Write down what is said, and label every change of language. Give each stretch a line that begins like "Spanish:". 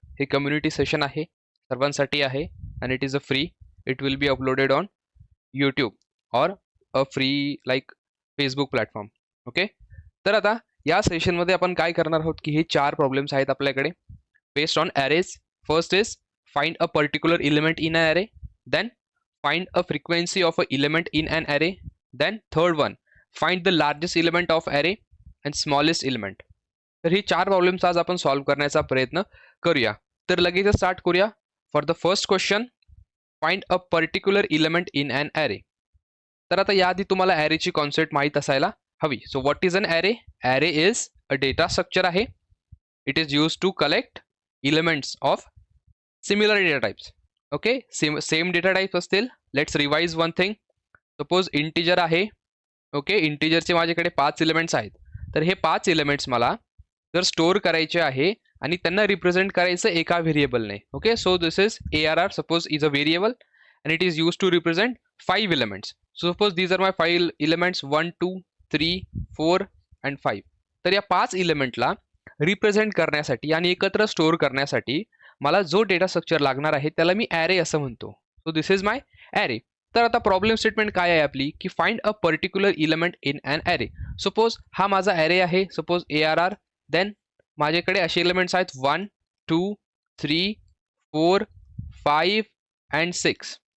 Marathi: हे community session आहे, सर्वांसाठी आहे आणि
English: It is a free. It will be uploaded on YouTube और a free like Facebook platform.
Marathi: Okay, तर आता या सेशनमध्ये आपण काय करणार आहोत की हे 4 प्रॉब्लेम्स आहेत आपल्याकडे based on ॲरेज.
English: First is find a particular element in a array, then find a frequency of a element in an array, then third one find the largest element of array and smallest element.
Marathi: तर ही 4 problems आज आपण solve करण्याचा प्रयत्न करूया. तर लगेच start करूया.
English: For the first question, find a particular element in an array.
Marathi: तर आता याआधी तुम्हाला ॲरेची कॉन्सेप्ट माहीत असायला हवी.
English: So what is an array? Array is a data structure आहे. It is use to collect elements of similar data types. Okay,
Marathi: same data types असतील.
English: Let's revise one thing.
Marathi: Suppose integer आहे. Okay, इंटिजरचे माझ्याकडे 5 elements आहेत. तर हे 5 elements मला जर store करायचे आहे आणि त्यांना रिप्रेझेंट करायचं एका व्हेरिएबलने.
English: okay, so this is ARR
Marathi: suppose is
English: A variable and it is used to represent 5 elements. So suppose these are my 5 elements 1, 2, 3, 4 and 5.
Marathi: तर या 5 एलिमेंटला रिप्रेझेंट करण्यासाठी आणि एकत्र स्टोअर करण्यासाठी मला जो डेटा स्ट्रक्चर लागणार आहे त्याला मी ॲरे असं म्हणतो.
English: So this is my array.
Marathi: तर आता प्रॉब्लेम स्टेटमेंट काय आहे आपली की
English: Find a particular element in an array.
Marathi: Suppose हा माझा ॲरे आहे. Suppose ARR. देन माझ्याकडे असे एलिमेंट्स आहेत 1, 2, 3, 4, 5
English: And 6.